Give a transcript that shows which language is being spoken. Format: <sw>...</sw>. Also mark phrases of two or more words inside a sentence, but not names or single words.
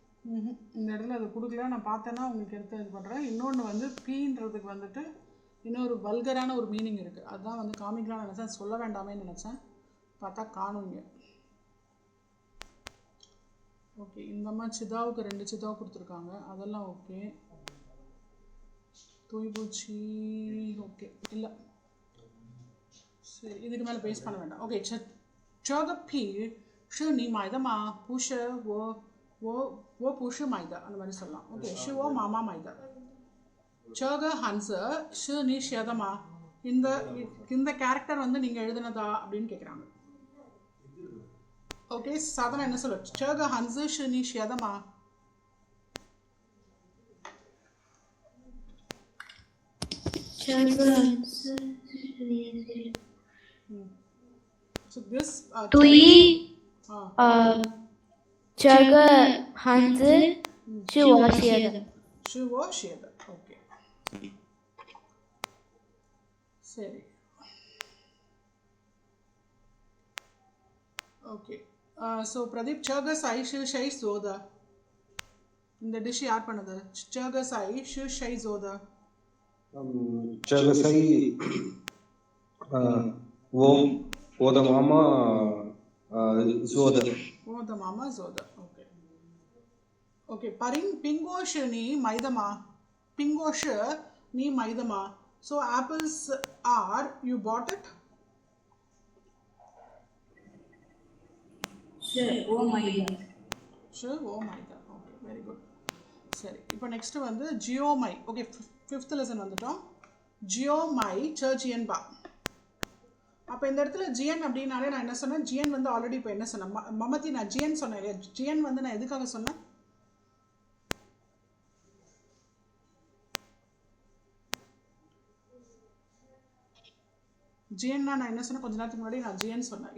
<ta>இந்த இடத்துல அது கொடுக்கல, நான் பார்த்தேன்னா உங்களுக்கு எடுத்து இது பண்ணுறேன். இன்னொன்று வந்து பீன்றதுக்கு வந்துட்டு இன்னொரு வல்கரான ஒரு மீனிங் இருக்குது, அதுதான் வந்து காமிக்கலாம்னு நினச்சேன், சொல்ல வேண்டாமேன்னு நினச்சேன், பார்த்தா காணுங்க. ஓகே, இந்த மாதிரி சிதாவுக்கு 2 சிதாவு கொடுத்துருக்காங்க, அதெல்லாம் ஓகே. தூய்பூச்சி ஓகே இல்லை, சரி இதுக்கு மேலே பேஸ் பண்ண வேண்டாம். ஓகே,</ta> <zh>这个皮是你买的吗？不是，我不是买的，</zh> <ta>அந்த மாதிரி சொல்லலாம். ஓகே,</ta> <zh>是我妈妈买的。这个汉字是你写的吗？</zh> <ta>இந்த கேரக்டர் வந்து நீங்கள் எழுதுனதா அப்படின்னு கேட்குறாங்க. ஓகே, சாதாரண என்ன சொல்ல,</ta> <zh>这个汉字是你写的吗？这个是你</zh> <en>So this</en> <zh>对，这个汉字是我写的。是我写的。</zh> <ta>ஓகே, சரி. ஓகே, ஸோ பிரதீப்,</ta> <zh>这个菜是谁做的？</zh> <ta>இந்த டிஷ் யார் பண்ணது?</ta> <zh>这个菜是谁做的？这个菜我的妈妈做的。我的妈妈做的。</zh> <ta>ஓகே, ஓகே.</ta> <zh>苹果是你买的吗？苹果是你买的吗？</zh> <en>So apples are you bought it?</en> <zh>是我买的。是我买的。</zh> <ta>ஓகே,</ta> <en>very good.</en> <ta>சரி, இப்போ நெக்ஸ்ட் வந்து ஜியோமை. ஓகே, 5th லெசன் வந்துட்டோம். ஜியோமை சர்ஜியன் பா. அப்போ இந்த இடத்துல ஜிஎன் அப்படின்னாலே நான் என்ன சொன்னேன், ஜிஎன் வந்து ஆல்ரெடி இப்போ என்ன சொன்னேன், மமதி நான் ஜிஎன் சொன்னேன் இல்லையா? ஜிஎன் வந்து நான் எதுக்காக சொன்னேன்? ஜிஎன்னா நான் என்ன சொன்னேன், கொஞ்ச நேரத்துக்கு முன்னாடி நான் ஜிஎன் சொன்னேன்.</ta>